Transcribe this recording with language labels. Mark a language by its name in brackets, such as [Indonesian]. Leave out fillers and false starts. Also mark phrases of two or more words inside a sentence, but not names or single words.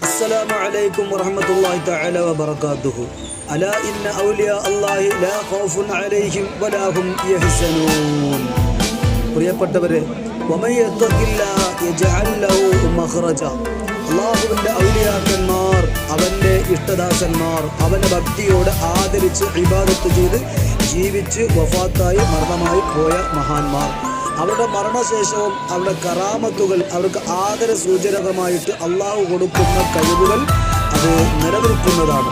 [Arabic] السلام عليكم ورحمة الله تعالى وبركاته. ألا إن أولياء الله لا خوف عليهم ولا هم يحزنون. [Malayalam] പ്രിയപ്പെട്ടവരെ, [Arabic] ومن يتق الله يجعل له مخرجا. [Malayalam] അള്ളാഹുവിൻ്റെ ഔലിയാക്കന്മാർ, അവൻ്റെ ഇഷ്ടദാസന്മാർ, അവൻ്റെ ഭക്തിയോടെ ആദരിച്ച് ഇബാദത്ത് ചെയ്ത് ജീവിച്ച് വഫാത്തായി മരണമായി പോയ മഹാന്മാർ, അവരുടെ മരണശേഷവും അവരുടെ കറാമത്തുകൾ, അവർക്ക് ആദര സൂചകമായിട്ട് അള്ളാഹു കൊടുക്കുന്ന കഴിവുകൾ അത് നിലനിൽക്കുന്നതാണ്.